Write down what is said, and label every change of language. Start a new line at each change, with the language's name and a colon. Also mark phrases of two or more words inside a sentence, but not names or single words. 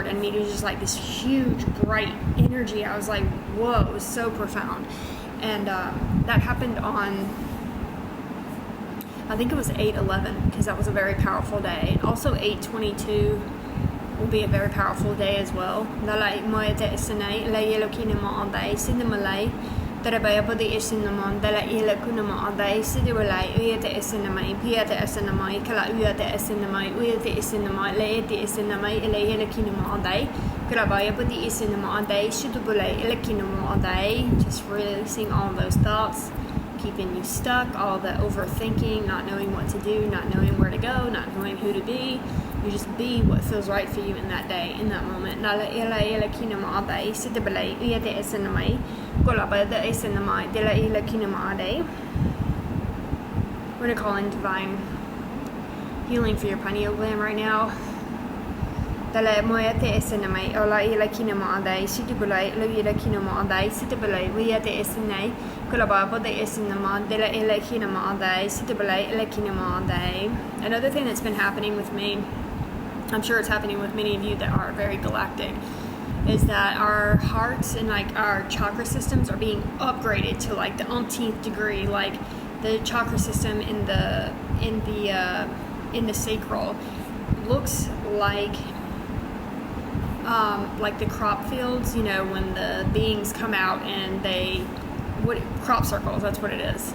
English: I mean, it was just like this huge bright energy. I was like, whoa, it was so profound. And that happened on, I think it was 8/11, because that was a very powerful day. And also 8/22, will be a very powerful day as well. Dalai moya te isanai la yelo kinama andai sindamalai Tarabaya body isinamon dala ila kunama andai sidiwalai uya te isinamai pia te isinamai kala uya te isinamai uya te isinamai le te isinamai ila yelo kinama andai Tarabaya body isinama andai sidubulai ila kinama andai. Just releasing all those thoughts keeping you stuck, all the overthinking, not knowing what to do, not knowing where to go, not knowing who to be. You just be what feels right for you in that day, in that moment. We're going to call in divine healing for your pineal gland right now. Dala moya te esenamai ola ila kinama andai sidibulai lo ila kinama andai sidibulai wia te esenai kulaba bode esenama dela ila kinama andai sidibulai ila kinama andai. Another thing that's been happening with me, I'm sure it's happening with many of you that are very galactic, is that our hearts and like our chakra systems are being upgraded to like the umpteenth degree. Like the chakra system in the sacral looks like the crop fields, you know, when the beings come out and crop circles, that's what it is.